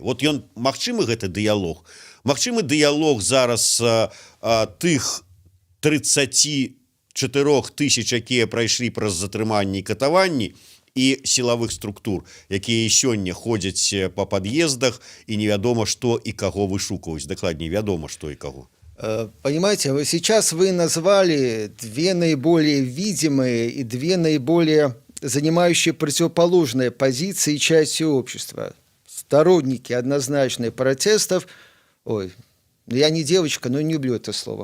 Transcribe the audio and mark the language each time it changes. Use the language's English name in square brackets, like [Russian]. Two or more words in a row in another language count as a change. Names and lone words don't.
[Belarusian] Вот ён магчымы гэты дыялог? Магчымы дыялог зараз тых 34 тысяч, якія прайшлі праз затрыманні і катаванні, і сілавых структур, якія сёння ходзяць па пад'ездах, і невядома, што і каго вышукваюць. Дакладней, вядома, што і каго. [Russian] Понимаете, сейчас вы назвали 2 наиболее видимые и 2 наиболее занимающие противоположные позиции части общества. Сторонники однозначно протестов, я не девочка, но не люблю это слово.